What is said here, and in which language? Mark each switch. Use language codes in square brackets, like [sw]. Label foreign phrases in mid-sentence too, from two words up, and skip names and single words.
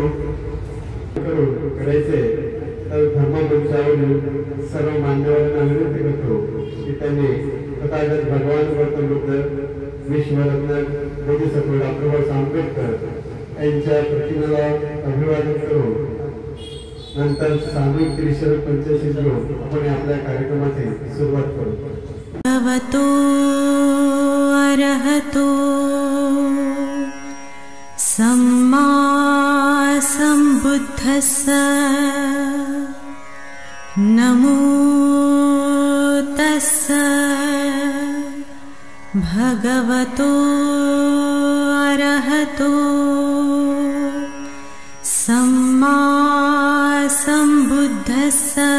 [mr] करायचे तर धर्ममंचावरील सर्व मान्यवरांना विनंती करतो की त्यांनी तथागत भगवान गौतम बुद्ध विश्वरत्न बोधिसत्व डॉक्टर आंबेडकर यांच्या प्रतिमेला अभिवादन करून नंतर सामूहिक त्रिशरण पंचशील घेऊन आपण आपल्या कार्यक्रमाची सुरुवात करू। [pi] भगवतो अरहतो सम्मा सम्बुद्धस्स नमो तस्स भगवतो अरहतो सम्मा सम्बुद्धस्स